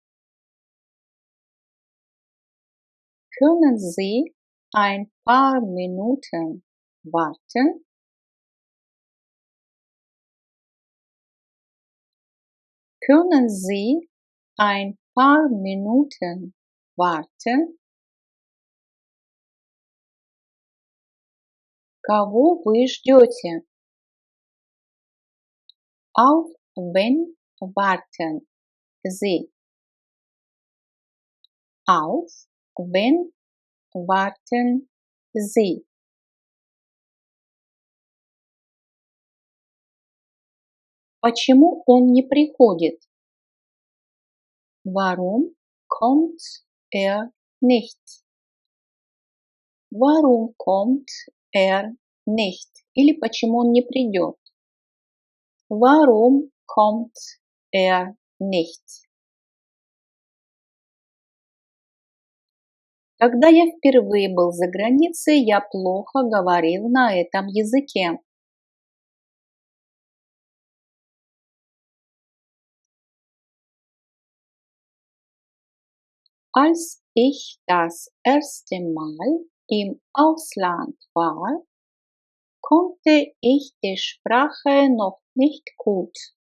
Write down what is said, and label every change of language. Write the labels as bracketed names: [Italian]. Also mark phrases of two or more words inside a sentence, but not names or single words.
[German] Können Sie ein paar Minuten warten? Können Sie ein paar Minuten warten? [Russian] Кого вы ждете? [German] Auf wen warten Sie? auf wen warten Sie? [Russian] Почему он не приходит? [German] Warum kommt er nicht? Warum kommt er nicht? [Russian] Или почему он не придет? [German] Warum kommt er nicht? [Russian] Когда я впервые был за границей, я плохо говорил на этом языке. [German] Als ich das erste Mal im Ausland war, konnte ich die Sprache noch nicht gut.